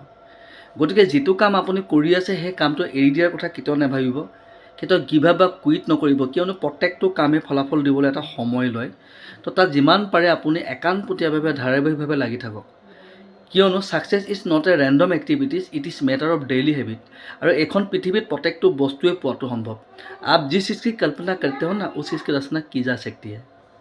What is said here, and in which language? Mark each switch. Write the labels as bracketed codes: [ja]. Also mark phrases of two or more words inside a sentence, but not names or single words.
[as] গতিকে যিটো কাম আপুনি কৰি আছে, সেই কামটো এৰি দিয়াৰ কথা কেতিয়াও নাভাবিব, কেতিয়াও [en] give up [as] বা কুইট নকৰিব, কিয়নো প্ৰত্যেকটো কামেই ফলাফল দিবলৈ এটা সময় লয়। তো তাত যিমান পাৰে আপুনি একান্তপতীয়াভাৱে ধাৰাবাহিকভাৱে লাগি থাকক, কিয়নো [en] success is not a random activities, it is matter of daily habit. [as] আৰু এইখন পৃথিৱীত প্ৰত্যেকটো বস্তুৱে পোৱাটো সম্ভৱ। [hi] आप जिस चीज़ की कल्पना करते हो ना, उस चीज़ की रचना की जा सकती है।